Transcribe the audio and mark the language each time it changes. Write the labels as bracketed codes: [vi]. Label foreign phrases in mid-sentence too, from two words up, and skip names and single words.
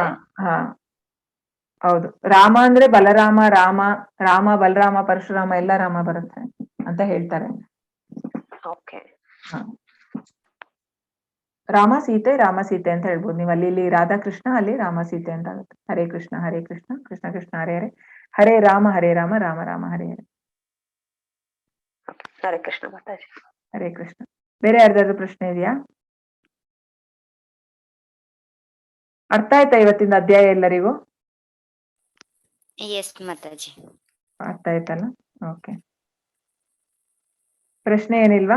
[kn] ಹಾ ಹೌದು. ರಾಮ ಅಂದ್ರೆ ಬಲರಾಮ, ರಾಮ ರಾಮ ಬಲರಾಮ ಪರಶುರಾಮ ಎಲ್ಲ ರಾಮ ಬರುತ್ತೆ ಅಂತ ಹೇಳ್ತಾರೆ. ಓಕೆ. ರಾಮ ಸೀತೆ ರಾಮ ಸೀತೆ ಅಂತ ಹೇಳ್ಬೋದು ನೀವು. ಅಲ್ಲಿ ರಾಧಾಕೃಷ್ಣ, ಅಲ್ಲಿ ರಾಮ ಸೀತೆ ಅಂತ ಆಗುತ್ತೆ. [sa] ಹರೇ ಕೃಷ್ಣ ಕೃಷ್ಣ ಕೃಷ್ಣ ಹರೇ ಹರೇ, ಹರೇ ರಾಮ ರಾಮ ರಾಮ ಹರೇ ಹರೇ. [kn] ಹರೇ ಕೃಷ್ಣ ಮಾತಾಜಿ. ಹರೇ ಕೃಷ್ಣ. ಬೇರೆ ಯಾರ್ದಾದ್ರು ಪ್ರಶ್ನೆ ಇದೆಯಾ? ಅರ್ಥ ಆಯ್ತಾ ಇವತ್ತಿನ ಅಧ್ಯಾಯ ಎಲ್ಲರಿಗೂ? ಎಸ್ ಮಾತಾಜಿ. ಅರ್ಥ ಆಯ್ತಲ್ಲ? ಓಕೆ. ಪ್ರಶ್ನೆ ಏನಿಲ್ವಾ?